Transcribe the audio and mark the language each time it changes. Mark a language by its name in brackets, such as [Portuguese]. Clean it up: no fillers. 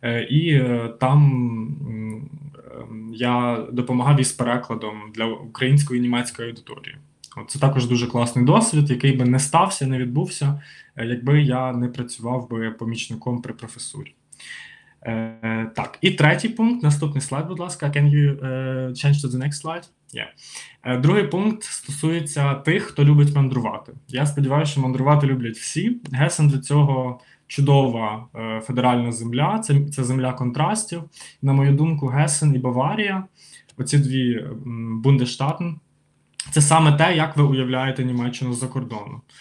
[Ukrainian] І там я допомагав із перекладом для української і німецької аудиторії. Це також дуже класний досвід, який би не стався, не відбувся, якби я не працював би помічником при професурі. Так, і третій пункт, наступний слайд, будь ласка. [English] Can you change to the next slide? Yeah. [Ukrainian] Другий пункт стосується тих, хто любить мандрувати. Я сподіваюся, що мандрувати люблять всі. Гесен для цього чудова федеральна земля, це земля контрастів. На мою думку, Гесен і Баварія, оці дві бундесштатен, це саме те, як ви уявляєте Німеччину з-за кордону.